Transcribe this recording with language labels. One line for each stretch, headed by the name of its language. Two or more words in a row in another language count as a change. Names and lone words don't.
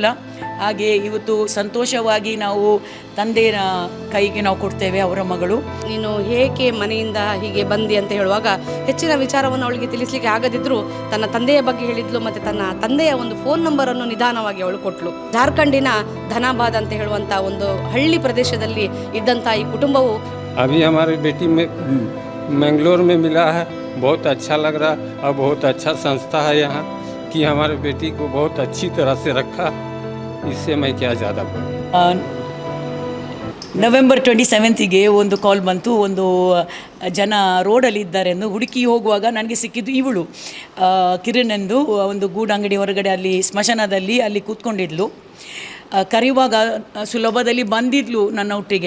Kannada: ಹಾಗೆ ಇವತ್ತು ಸಂತೋಷವಾಗಿ ನಾವು ತಂದೆಯ ಕೈಗೆ ನಾವು ಕೊಡ್ತೇವೆ ಅವರ ಮಗಳು. ನೀನು ಏಕೆ ಮನೆಯಿಂದ ಹೀಗೆ ಬಂದಿ ಅಂತ ಹೇಳುವಾಗ ಹೆಚ್ಚಿನ ವಿಚಾರವನ್ನು ಅವಳಿಗೆ ತಿಳಿಸ್ಲಿಕ್ಕೆ ಆಗದಿದ್ದರೂ ತನ್ನ ತಂದೆಯ ಬಗ್ಗೆ ಹೇಳಿದ್ಲು ಮತ್ತು ತನ್ನ ತಂದೆಯ ಒಂದು ಫೋನ್ ನಂಬರನ್ನು ನಿಧಾನವಾಗಿ ಅವಳು ಕೊಟ್ಟಳು. ಜಾರ್ಖಂಡಿನ ಧನಾಬಾದ್ ಅಂತ ಹೇಳುವಂಥ ಒಂದು ಹಳ್ಳಿ ಪ್ರದೇಶದಲ್ಲಿ ಇದ್ದಂಥ ಈ ಕುಟುಂಬವು
Hindi: अभी हमारी बेटी में मैंगलोर में मिला है. बहुत अच्छा लग रहा और बहुत अच्छा संस्था है यहाँ कि हमारे बेटी को बहुत अच्छी तरह से रखा. इससे मैं क्या ज़्यादा बोलूँ.
Kannada: ನವೆಂಬರ್ 27ಗೆ ಒಂದು ಕಾಲ್ ಬಂತು. ಒಂದು ಜನ ರೋಡಲ್ಲಿ ಇದ್ದಾರೆ ಎಂದು ಹುಡುಕಿ ಹೋಗುವಾಗ ನನಗೆ ಸಿಕ್ಕಿದ್ದು ಇವಳು ಕಿರಣ್ ಎಂದು ಒಂದು ಗೂಡಂಗಡಿ ಹೊರಗಡೆ ಅಲ್ಲಿ ಸ್ಮಶಾನದಲ್ಲಿ ಅಲ್ಲಿ ಕೂತ್ಕೊಂಡಿದ್ಲು. ಕರೆಯುವಾಗ ಸುಲಭದಲ್ಲಿ ಬಂದಿದ್ಲು ನನ್ನ ಒಟ್ಟಿಗೆ.